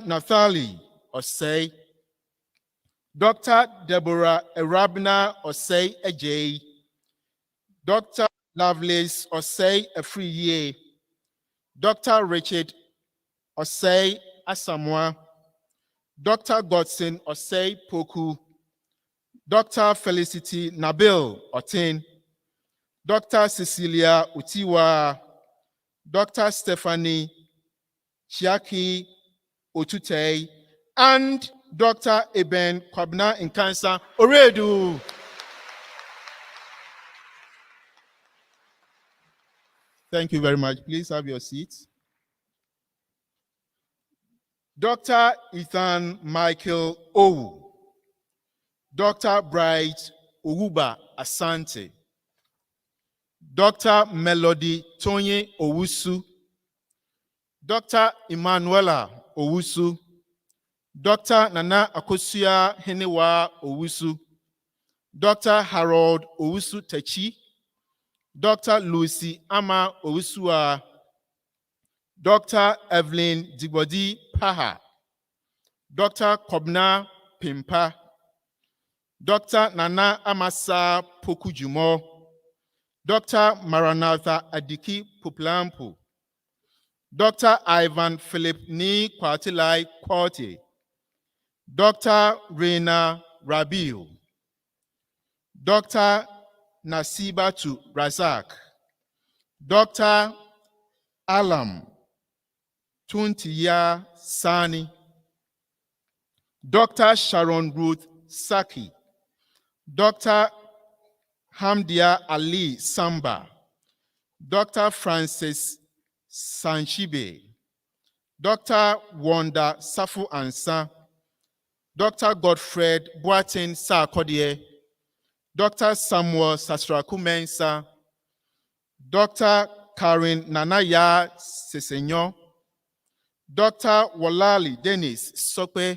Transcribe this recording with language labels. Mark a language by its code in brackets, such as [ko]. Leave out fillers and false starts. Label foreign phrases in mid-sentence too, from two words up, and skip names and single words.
[en] Nathali Osei. Dr. Deborah Erabna Osei Ejay. Dr. Lovelace Osei Afriye. Dr. Richard Osei Asamoah. Dr. Godson Osei Poku. Dr. Felicity Nabil Otin. Dr. Cecilia Utiwa. Dr. Stephanie Chiaki Otutei, and Dr. Eben Kwabna Nkansa Oredu. Thank you very much. Please have your seats. Dr. Ethan Michael Owu. Dr. Bright Owuba Asante. Dr. Melody Tonye Owusu. Dr. Emanuela Owusu. Dr. Nana Akosua Henewa Owusu. Dr. Harold Owusu Techi. Dr. Lucy Ama Owusua. Dr. Evelyn Dibodi Paha. Dr. Kobna Pimpa. Dr. Nana Amasa Pokujumo. Dr. Maranatha Adiki Puplampu. Dr. Ivan Philip Ni Kwatilai Kwati. Dr. Reina Rabiu. Dr. Nasibatu Razak. Dr. Alam Tuntiya Sani. Dr. Sharon Ruth Saki. Dr. Hamdia Ali Samba. Dr. Francis Sanchibe. Dr. Wanda Safu Ansa. Dr. Godfred Boatin Sarkodie. Dr. Samuel Sastrakumensa. Dr. Karen Nanaya Sesenyo. Dr. Walali Dennis Sokwe.